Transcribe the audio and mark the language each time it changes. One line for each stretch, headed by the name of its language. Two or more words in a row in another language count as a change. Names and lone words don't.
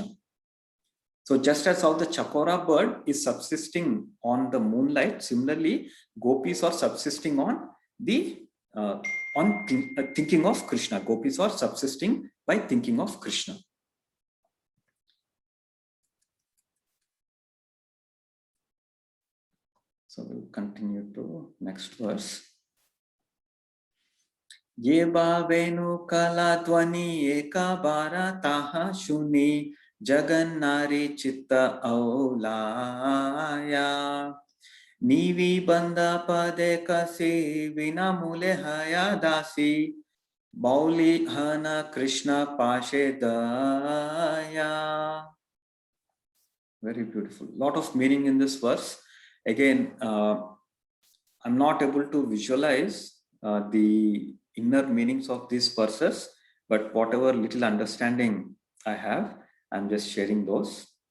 English: So just as how the Chakora bird is subsisting on the moonlight, similarly, gopis are subsisting on the thinking of Krishna. Gopis are subsisting by thinking of Krishna. So we'll continue to next verse.
Bangla: যে ভাবেনু কল ধ্বনি এক বার তাহা শুনি জগন্নারী চিত্ত আউলায়. নীবি বন্ধ পড়ে কসি বিনামূলে হয় দাসী. বাউলী হনা কৃষ্ণ পাশে দায়.
English: Very beautiful. Lot of meaning in this verse. Again, I'm not able to visualize the inner meanings of these verses, but whatever little understanding I have, I'm just sharing those.